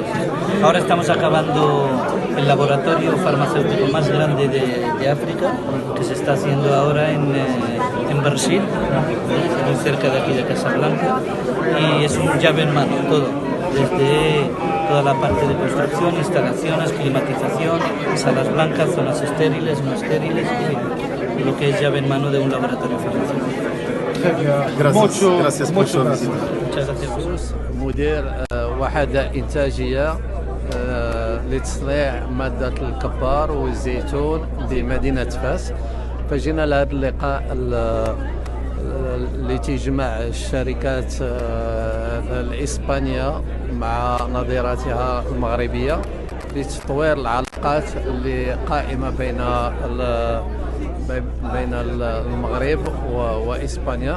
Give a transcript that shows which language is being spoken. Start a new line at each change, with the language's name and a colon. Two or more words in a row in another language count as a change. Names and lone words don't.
Spanish: Ahora estamos acabando el laboratorio farmacéutico más grande de África, que se está haciendo ahora en Brasil, muy cerca de aquí de Casablanca, y es un llave en mano todo, desde toda la parte de construcción, instalaciones, climatización, salas blancas, zonas estériles, no estériles, y lo que es llave en mano de un laboratorio farmacéutico. Gracias por su visita. Muchas gracias.
Arabic: مدير وحدة إنتاجية لتصنيع مادة الكبار والزيتون بمدينة فاس. فجينا لهذا اللقاء اللي تجمع الشركات الإسبانية مع نظيراتها المغربية لتطوير العلاقات اللي قائمة بين المغرب وإسبانيا.